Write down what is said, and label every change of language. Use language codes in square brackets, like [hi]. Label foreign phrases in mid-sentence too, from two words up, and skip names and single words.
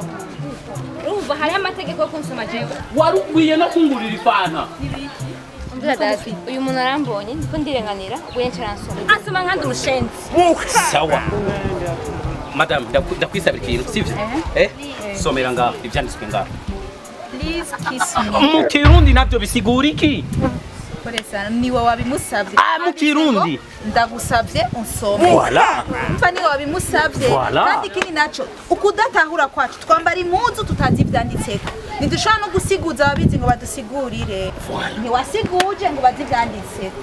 [rn] urumva hari amategeko yo kunsoma jewe Warukwiye no kungurira ifana. umvira dasi uyu muntu arambonye ndiko ndirenganira ubwo yenshi aransoma ansoma nkandi urushenzi Sawa. Madam, ndakwisabira ikintu, sivyo? Somera ngaho ivyanditswe ngaho. [en] Please kiss me. [rn] Mu Kirundi navyo bisigura iki? Koresa niwe wabimusavye. Mu Kirundi. Ndagusavye unsome. Voilà. Mfa niwe wabimusavye. Voilà. Kandi kini naco ukudatahura kwacu twambara impuzu tutazi ivyanditseko. Ntidushobora no gusiguza ababizi ngo badusigurire. Ntiwasiguje ngo bazi ivyanditseko.